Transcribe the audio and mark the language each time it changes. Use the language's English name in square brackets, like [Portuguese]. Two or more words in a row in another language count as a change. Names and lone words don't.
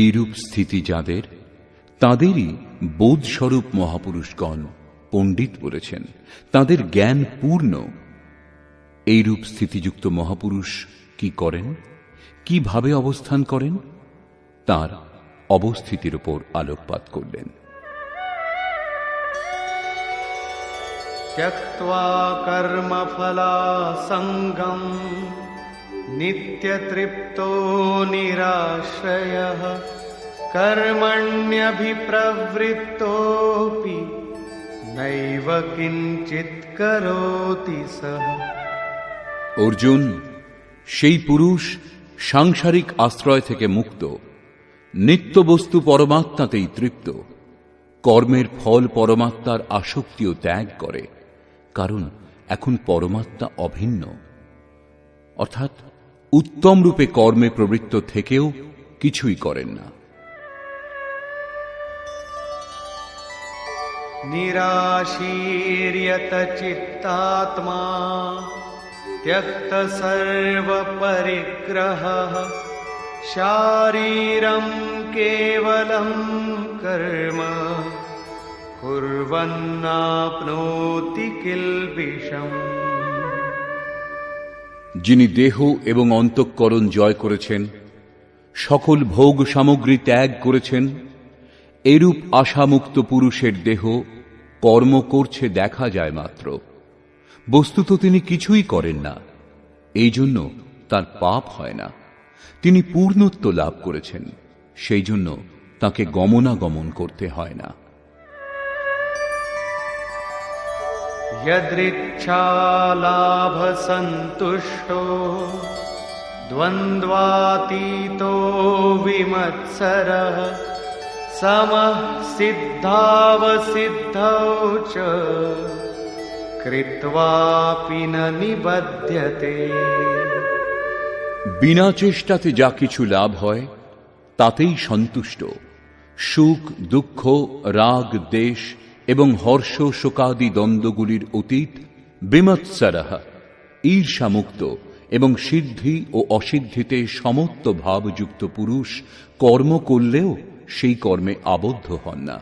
[Bangla] এইরূপ স্থিতি যাদের, তাঁদেরই বোধস্বরূপ মহাপুরুষগণ পণ্ডিত বলেছেন। তাঁদের জ্ঞান পূর্ণ। এইরূপ স্থিতিযুক্ত মহাপুরুষ কি করেন, কিভাবে অবস্থান করেন, তার অবস্থিতির উপর আলোকপাত করলেন। [Sanskrit] त्यक्त्वा कर्मफलासङ्गं नित्यतृप्तो निराश्रयः कर्मण्यभिप्रवृत्तोऽपि नैव किञ्चित् करोति सः। [Bangla] অর্জুন, সেই পুরুষ সাংসারিক আশ্রয় থেকে মুক্ত, নিত্যবস্তু পরমাত্মাতেই তৃপ্ত, কর্মের ফল পরমাত্মার আসক্তিও ত্যাগ করে, কারণ এখন পরমাত্মা অভিন্ন, অর্থাৎ উত্তম রূপে কর্মে প্রবৃত্ত থেকেও কিছুই করেন না। [Sanskrit] निराशीर्यत चित्तात्मा त्यक्त सर्वपरिग्रहः शारीरं केवलं कर्म कुर्वन्नाप्नोति किल्बिषम्। [Bangla] যিনি দেহ এবং অন্তঃকরণ জয় করেছেন, সকল ভোগ সামগ্রী ত্যাগ করেছেন, এরূপ আশামুক্ত পুরুষের দেহ কর্ম করছে দেখা যায় মাত্র, বস্তুত তিনি কিছুই করেন না, এই জন্য তার পাপ হয় না। তিনি পূর্ণত্ব লাভ করেছেন, সেই জন্য তাকে গমনাগমন করতে হয় না। [Sanskrit] यदृच्छालाभसन्तुष्टो द्वन्द्वातीतो विमत्सरः समः सिद्धावसिद्धौ च कृत्वापि न निबध्यते। [Bangla] বিনা চেষ্টাতে যা কিছু লাভ হয় তাতেই সন্তুষ্ট, সুখ দুঃখ রাগ দেশ এবং হর্ষ শোকাদি দ্বন্দ্বগুলির অতীত, বিমৎসরঃ ঈর্ষামুক্ত এবং সিদ্ধি ও অসিদ্ধিতে সমত্ব ভাবযুক্ত পুরুষ কর্ম করলেও সেই কর্মে আবদ্ধ হন না।